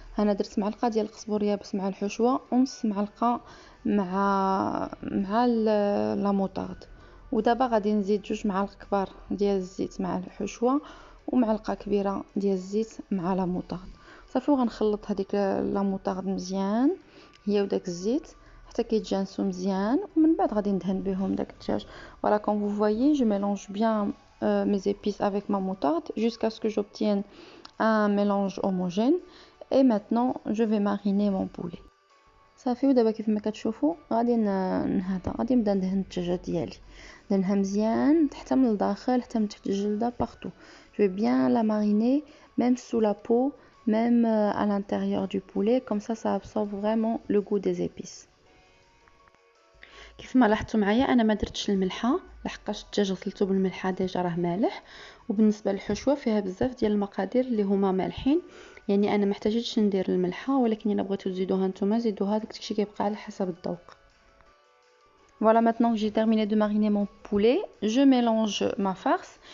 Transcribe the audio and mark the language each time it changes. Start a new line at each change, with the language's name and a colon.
Arabic: انا درت معلقه ديال القزبر يابس مع الحشوه ونص معلقه مع لا موطارد. ودابا غادي نزيد 2 معالق كبار ديال الزيت مع الحشوه ومعلقه كبيره ديال الزيت مع لا موطارد. صافي وغنخلط هذيك لا موطارد مزيان هي وداك الزيت حتى كيتجانسو مزيان، ومن بعد غادي ندهن بهم داك الدجاج.
French: Voilà, comme vous voyez, je mélange bien mes épices avec ma moutarde jusqu'à ce que j'obtienne un mélange homogène. Et maintenant, je vais mariner mon poulet.
Arabic: صافي ودابا كيف ما كتشوفوا غادي غادي نبدا ندهن الدجاجه ديالي، ندهنها مزيان حتى من الداخل حتى من تحت الجلده
French: partout. Je vais bien la mariner même sous la peau, même à l'intérieur du poulet, comme ça absorbe vraiment le goût des épices.
Arabic: كيف ما لاحظتوا معايا انا ما درتش الملحه لحقاش الدجاج غسلته بالملحه ديجا راه مالح. وبالنسبه للحشوه فيها بزاف ديال المقادير اللي هما مالحين، يعني انا ما احتاجتش ندير الملحه، ولكن الا بغيتو تزيدوها نتوما زيدوها، داكشي كيبقى على حسب الذوق.
French: Voilà, maintenant que j'ai terminé de mariner mon poulet, je mélange ma farce.